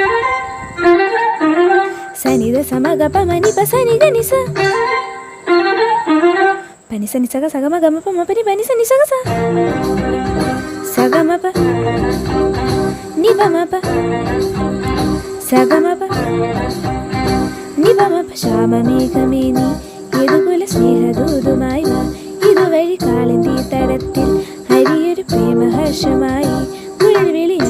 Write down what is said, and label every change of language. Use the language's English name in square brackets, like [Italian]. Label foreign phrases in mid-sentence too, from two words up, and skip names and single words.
[Malayalam] సని ద సమగ ప మ ని ప సని గ ని స పని సని సగ సగమ గమ ప మ పని పని సని సగ స సగమ ప ని ప మ ప సగమ ప ని ప మ ప ശ്യാമമേഘമേനി ഏതുകുല സ്നേഹദൂതുമായി വാ ഇതുവഴി കാളിന്തി തടത്തിൽ ഹരിയൊരു പ്രേമഹർഷമായി